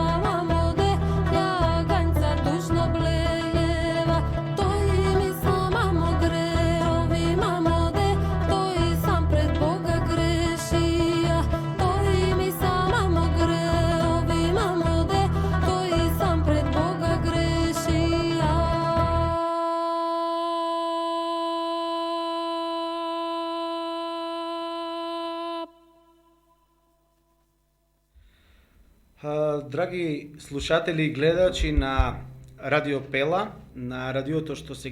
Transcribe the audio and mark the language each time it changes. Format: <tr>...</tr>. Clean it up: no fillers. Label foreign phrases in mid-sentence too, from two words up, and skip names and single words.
<mk>мамо де, јагањца тужно блејева, то и ми сам мамо греови, мамо де, то и сам пред Бога грешија, то и ми сам мамо греови, мамо де, то и сам пред Бога грешија. Драги слушатели и гледачи на Радио Пела, на радиото што се</mk>